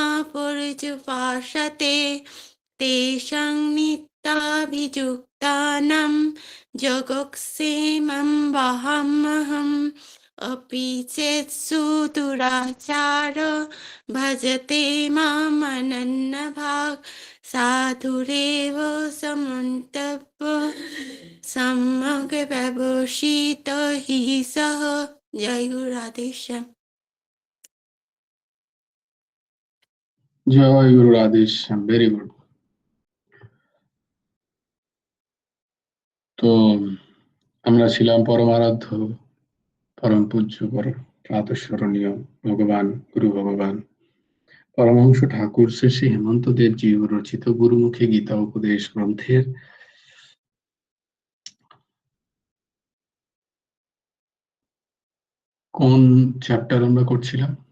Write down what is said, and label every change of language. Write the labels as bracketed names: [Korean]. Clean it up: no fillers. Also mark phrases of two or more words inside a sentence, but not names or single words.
[Sanskrit] पर्युपासते तेषां नित्याभियुक्तानां जगत्सेमं वहाम्यहम् अपि चेत्सु दुराचार भजते मामनन्यभाक् साधुरेव समन्तव्य सम्यक् व्यवसित हि सः। [Bangla] जय गुरु राधेश्याम। জয় গুরু রাধেশ্যাম, [English] very good. [Bangla] তো আমরা ছিলাম পরমারাধ্য পরম পূজ্য প্রাতঃস্মরণীয় ভগবান গুরু ভগবান পরমহংস ঠাকুর শ্রী শ্রী হেমন্ত দেবজি রচিত গুরুমুখী গীতা উপদেশ গ্রন্থের কোন চ্যাপ্টার আমরা করছিলাম?